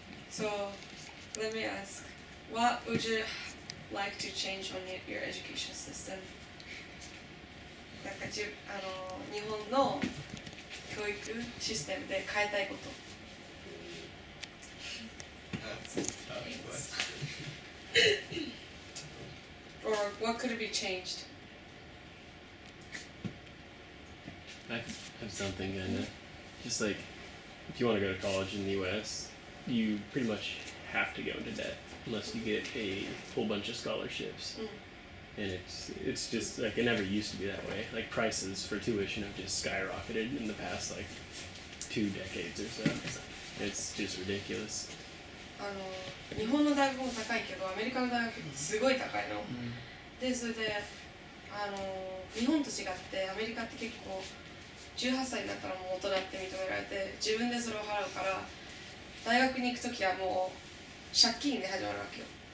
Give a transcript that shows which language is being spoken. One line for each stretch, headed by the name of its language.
English: So let me ask, what would you like to change on your education system?
Japanese: なんか日本の教育システムで変えたいこと。
English: That's a tough question. Or what could be changed? I have something kind of just like if you want to go to college in the U.S., you pretty much have to go into debt unless you get a whole bunch of scholarships. And it's just like it never used to be that way. Like prices for tuition have just skyrocketed in the past like 2 decades or so. It's just ridiculous.
Japanese: 日本の大学も高いけどアメリカの大学ってすごい高いの。でそれで日本と違ってアメリカって結構18歳になったらもう大人って認められて自分でそれを払うから大学に行くときはもう借金で始まるわけよ。